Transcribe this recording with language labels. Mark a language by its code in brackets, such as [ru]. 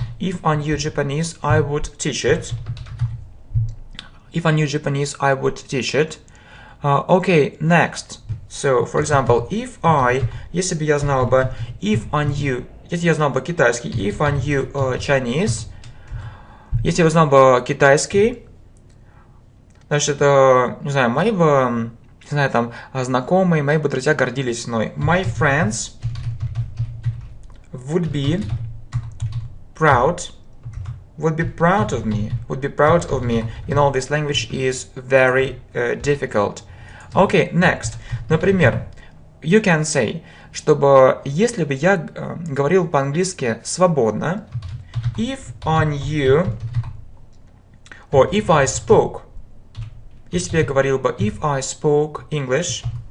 [en] If I knew Japanese, I would teach it. If I knew Japanese, I would teach it. Okay, next. [ru] So, for example, если бы я знал бы, если я знал бы китайский, [en] if I knew Chinese, [ru] если я знал бы китайский, значит, не знаю, мои бы, не знаю, там, знакомые, мои бы друзья гордились мной. [en] My friends would be proud of me. You know, this language is very difficult. Okay, next. [ru] Например, [en] you can say, [ru] чтобы, если бы я говорил по-английски свободно, [en] if I knew, or if I spoke, [ru] если бы я говорил бы [en] if I spoke English